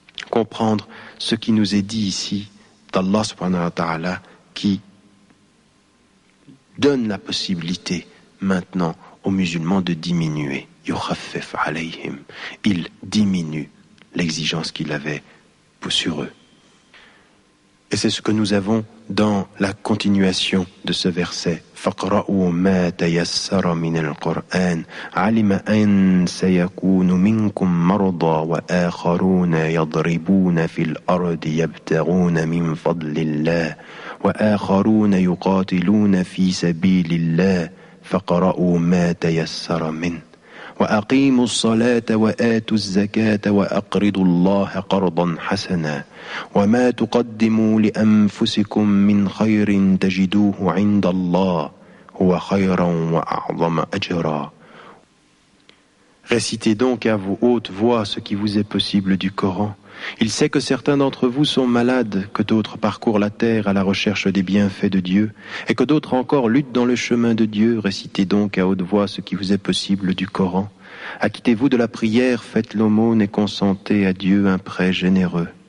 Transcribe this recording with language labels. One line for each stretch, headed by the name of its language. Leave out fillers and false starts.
French: Comprendre ce qui nous est dit ici d'Allah subhanahu wa ta'ala qui donne la possibilité maintenant aux musulmans de diminuer.
Arabic: Yukhaffif alayhim.
French: Il diminue l'exigence qu'il avait sur eux. Et c'est ce que nous avons dans la continuation de ce verset.
Arabic: فَقْرَأُوا مَا تَيَسَّرَ مِنَ الْقُرْآنِ عَلِمَ أَنْ سَيَكُونُ مِنْكُمْ مَرْضَى وَآخَرُونَ يَضْرِبُونَ فِي الْأَرْضِ يَبْتَغُونَ مِنْ فَضْلِ اللَّهِ وآخرون يقاتلون في سبيل الله فقرأوا ما تيسر منه وأقيموا الصلاة وآتوا الزكاة وأقرضوا الله قرضا حسنا وما تقدموا لأنفسكم من خير تجدوه عند الله هو خيرا وأعظم أجرا.
French: Récitez donc à vous haute voix ce qui vous est possible du Coran. Il sait que certains d'entre vous sont malades, que d'autres parcourent la terre à la recherche des bienfaits de Dieu, et que d'autres encore luttent dans le chemin de Dieu. Récitez donc à haute voix ce qui vous est possible du Coran. Acquittez-vous de la prière, faites l'aumône et consentez à Dieu un prêt généreux.